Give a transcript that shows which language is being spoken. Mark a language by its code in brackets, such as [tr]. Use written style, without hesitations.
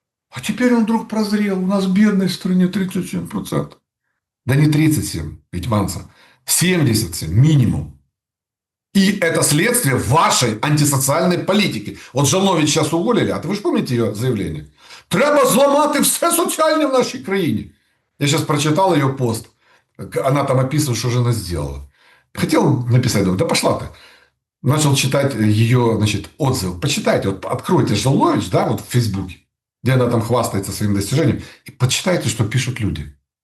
[ru] А теперь он вдруг прозрел. У нас бедность в стране 37%. Да не 37, Гетманцев. 77 минимум. И это следствие вашей антисоциальной политики. Вот Жолнович сейчас уволили, а вы же помните ее заявление? [uk] Треба зламати все соціальне в нашей країні. [ru] Я сейчас прочитал ее пост. Она там описывает, что же она сделала. Хотел написать, думаю, да пошла ты. Начал читать ее, значит, отзыв. Почитайте, вот откройте Жолнович, да, вот в Фейсбуке, где она там хвастается своим достижением, и почитайте, что пишут люди.